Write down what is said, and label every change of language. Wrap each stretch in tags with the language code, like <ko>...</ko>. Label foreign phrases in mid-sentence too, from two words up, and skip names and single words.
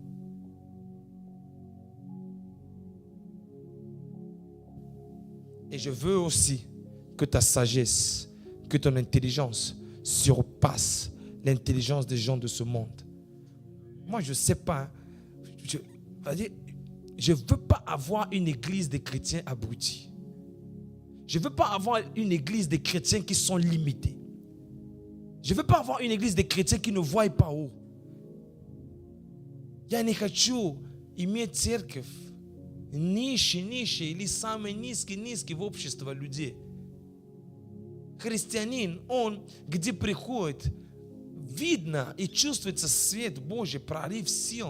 <fr>Et je veux aussi que ta sagesse, que ton intelligence surpasse l'intelligence des gens de ce monde. Moi, je ne sais pas. Je ne veux pas avoir une église des chrétiens abrutis. Je ne veux pas avoir une église des chrétiens qui sont limités. Je ne veux pas avoir une église des chrétiens qui ne voient pas haut.</fr> <ru>Я не хочу иметь церковь нищие или самые низкие в обществе людей. Христианин, он где приходит, видно и чувствуется свет Божий, прорыв сил.</ru>